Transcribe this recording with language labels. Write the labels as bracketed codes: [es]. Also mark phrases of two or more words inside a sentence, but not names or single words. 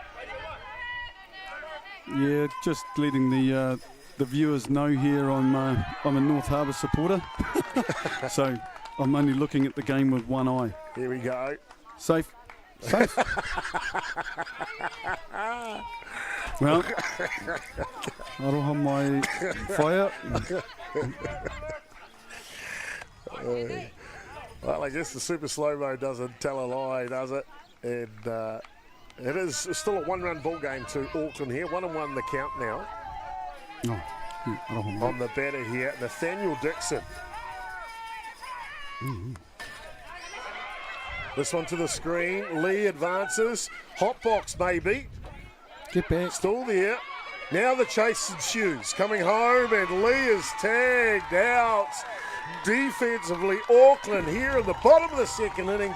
[en] Yeah, just letting the viewers know here I'm a North Harbour supporter. So I'm only looking at the game with one eye. Here we go. Safe. Well, [mi] aroha mai whaia. [en] Well, I guess the super slow-mo doesn't tell a lie, does it? And it is still a one-run ball game to Auckland here. 1-1 the count now. [mi] Aroha mai. [en] On the batter here, Nathaniel Dixon. This one to the screen. Lee advances. Hot box maybe. Get back. Still there. Now the chase ensues. Coming home, and Lee is tagged out. Defensively, Auckland here in the bottom of the second innings.